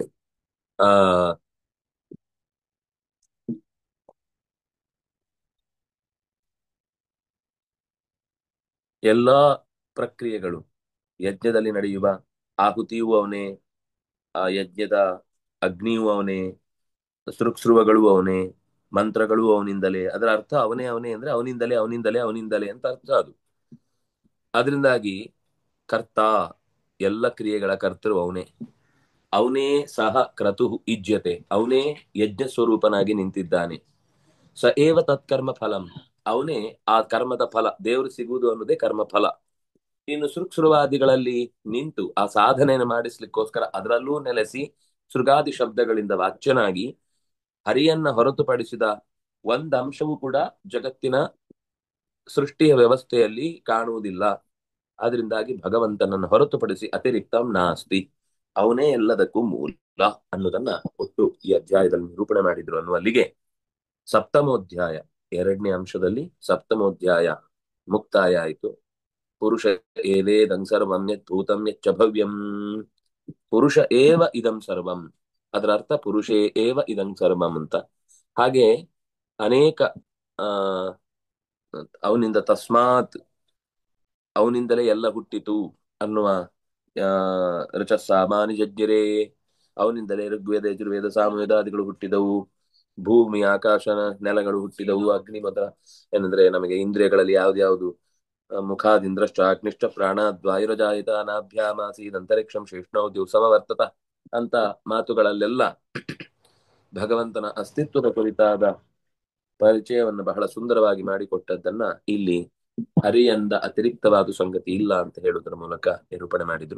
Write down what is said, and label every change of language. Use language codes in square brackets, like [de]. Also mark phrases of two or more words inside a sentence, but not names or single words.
[kn] ಆ ಎಲ್ಲಾ ಪ್ರಕ್ರಿಯೆಗಳು ಯಜ್ಞದಲ್ಲಿ ನಡೆಯುವ ಆಹುತಿಯೂ ಅವನೇ, ಆ ಯಜ್ಞದ ಅಗ್ನಿಯೂ ಅವನೇ, ಸೃಕ್ಸೃವಗಳು ಅವನೇ, ಮಂತ್ರಗಳು ಅವನಿಂದಲೇ. ಅದರ ಅರ್ಥ ಅವನೇ ಅವನೇ ಅಂದ್ರೆ ಅವನಿಂದಲೇ ಅವನಿಂದಲೇ ಅವನಿಂದಲೇ ಅಂತ ಅರ್ಥ ಅದು. ಅದರಿಂದಾಗಿ ಕರ್ತ, ಎಲ್ಲ ಕ್ರಿಯೆಗಳ ಕರ್ತೃ ಅವನೇ. ಅವನೇ ಸಹ [sa] ಕ್ರತು ಇಜ್ಯತೆ, [kn] ಅವನೇ ಯಜ್ಞ ಸ್ವರೂಪನಾಗಿ ನಿಂತಿದ್ದಾನೆ. [sa] ಸ ಏವ ತತ್ಕರ್ಮ ಫಲಂ, [kn] ಅವನೇ ಆ ಕರ್ಮದ ಫಲ, ದೇವರು ಸಿಗುವುದು ಅನ್ನೋದೇ ಕರ್ಮ ಫಲ. ಇನ್ನು ಸೃಕ್ಸೃವಾದಿಗಳಲ್ಲಿ ನಿಂತು ಆ ಸಾಧನೆಯನ್ನು ಮಾಡಿಸ್ಲಿಕ್ಕೋಸ್ಕರ ಅದರಲ್ಲೂ ನೆಲೆಸಿ ಸೃಗಾದಿ ಶಬ್ದಗಳಿಂದ ವಾಚ್ಯನಾಗಿ ಹರಿಯನ್ನ ಹೊರತುಪಡಿಸಿದ ಒಂದ್ ಅಂಶವೂ ಕೂಡ ಜಗತ್ತಿನ ಸೃಷ್ಟಿಯ ವ್ಯವಸ್ಥೆಯಲ್ಲಿ ಕಾಣುವುದಿಲ್ಲ. ಆದ್ರಿಂದಾಗಿ ಭಗವಂತನನ್ನು ಹೊರತುಪಡಿಸಿ [sa] ಅತಿರಿಕ್ತಂ ನಾಸ್ತಿ, [kn] ಅವನೇ ಎಲ್ಲದಕ್ಕೂ ಮೂಲ ಅನ್ನೋದನ್ನ ಒಟ್ಟು ಈ ಅಧ್ಯಾಯದಲ್ಲಿ ನಿರೂಪಣೆ ಮಾಡಿದ್ರು ಅನ್ನುವಲ್ಲಿಗೆ ಸಪ್ತಮೋಧ್ಯಾಯ, ಎರಡನೇ ಅಂಶದಲ್ಲಿ ಸಪ್ತಮೋಧ್ಯಾಯ ಮುಕ್ತಾಯ ಆಯಿತು. [sa] ಪುರುಷ ಏವೇದಂ ಸರ್ವಂ ಯದ್ಭೂತಂ ಯಚ್ಚ ಭವ್ಯಂ, ಪುರುಷ ಏವ ಇದಂ ಸರ್ವಂ, [kn] ಅದರ ಅರ್ಥ [sa] ಪುರುಷೇ ಏವ ಇದಂ ಸರ್ವಂ [kn] ಅಂತ. ಹಾಗೆ ಅನೇಕ ಆ ಅವನಿಂದ ತಸ್ಮಾತ್, ಅವನಿಂದಲೇ ಎಲ್ಲ ಹುಟ್ಟಿತು ಅನ್ನುವ ಆ [sa] ರಚಸ್ಸಾಮಾನಿ ಜಜ್ಜರೆ, [kn] ಅವನಿಂದಲೇ ಋಗ್ವೇದ ಯಜುರ್ವೇದ ಸಾಮವೇದಾದಿಗಳು ಹುಟ್ಟಿದವು, ಭೂಮಿ ಆಕಾಶ ನೆಲಗಳು ಹುಟ್ಟಿದವು, ಅಗ್ನಿ ಮೊದಲ ಏನಂದ್ರೆ ನಮಗೆ ಇಂದ್ರಿಯಗಳಲ್ಲಿ ಯಾವ್ದ್ಯಾವ್ದು [sa] ಮುಖಾದಿಂದ್ರಶ್ಚ ಅಗ್ನಿಶ್ಚ ಪ್ರಾಣಾದ್ವಾಯುರಜಾಯಿತ ನಾಭ್ಯಾಮಾಸೀದ್ ಅಂತರಿಕ್ಷಂ ಶೇಷ್ಣೌ ದಿವಸಮವರ್ತತ [kn] ಅಂತ ಮಾತುಗಳಲ್ಲೆಲ್ಲ ಭಗವಂತನ ಅಸ್ತಿತ್ವದ ಕುರಿತಾದ ಪರಿಚಯವನ್ನು ಬಹಳ ಸುಂದರವಾಗಿ ಮಾಡಿಕೊಟ್ಟದ್ದನ್ನ ಇಲ್ಲಿ ಹರಿಯಿಂದ ಅತಿರಿಕ್ತವಾದ ಸಂಗತಿ ಇಲ್ಲ ಅಂತ ಹೇಳುವುದರ ಮೂಲಕ ನಿರೂಪಣೆ ಮಾಡಿದ್ರು.